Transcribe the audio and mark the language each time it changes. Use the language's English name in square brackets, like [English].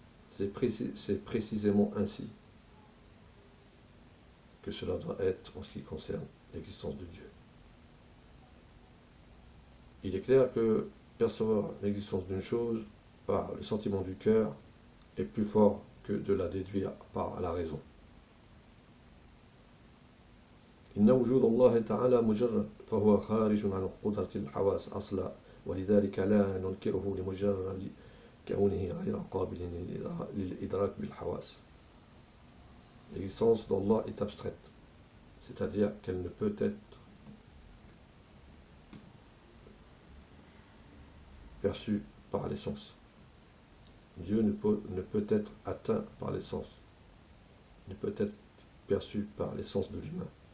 [French] C'est précisément ainsi que cela doit être en ce qui concerne l'existence de Dieu. Il est clair que percevoir l'existence d'une chose par le sentiment du cœur est plus fort que de la déduire par la raison. [Arabic] إن وجود الله تعالى مجرد فهو خارج عن قدرة الحواس أصلا، ولذلك لا ننكره لمجرد كونه غير قابل للإدراك بالحواس. [French] L'existence d'Allah est abstraite, c'est-à-dire qu'elle ne peut être perçue par les sens. Dieu ne peut être atteint par les sens, ne peut être perçu par les sens de l'humain.